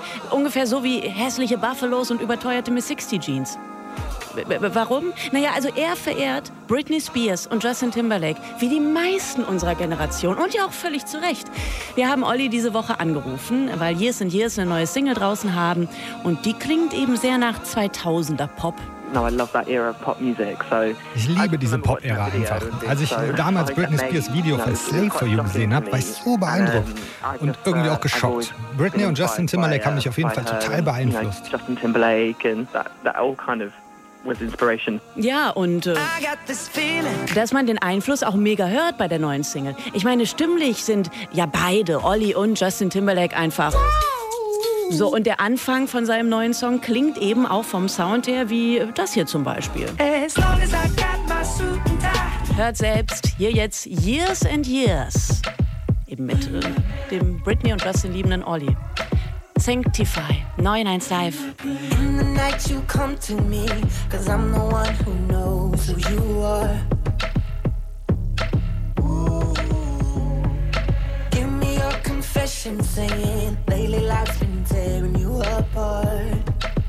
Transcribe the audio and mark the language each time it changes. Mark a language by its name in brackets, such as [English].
[German] Ungefähr so wie hässliche Buffalos und überteuerte Miss 60 Jeans. Warum? Naja, also er verehrt Britney Spears und Justin Timberlake wie die meisten unserer Generation und ja auch völlig zu Recht. Wir haben Olli diese Woche angerufen, weil Years and Years eine neue Single draußen haben und die klingt eben sehr nach 2000er Pop. [English] Now I love that era of pop music, so [German] ich liebe diese Pop-Ära einfach. Als ich damals Britney Spears Video von Slave for You gesehen habe, war ich so beeindruckt und irgendwie auch geschockt. Britney und Justin Timberlake haben mich auf jeden Fall total beeinflusst. [English] Justin Timberlake and that all kind of was inspiration. [German] Ja, und dass man den Einfluss auch mega hört bei der neuen Single. Ich meine, stimmlich sind ja beide, Olli und Justin Timberlake, einfach... So, und der Anfang von seinem neuen Song klingt eben auch vom Sound her wie das hier zum Beispiel. [English] As long as I got my suit and tie. [German] Hört selbst hier jetzt Years and Years. Eben mit dem Britney und Justin liebenden Olli. [English] Sanctify, 9-1 Live. In the night you come to me, cause I'm the one who knows who you are. Confession saying lately life's been tearing you apart.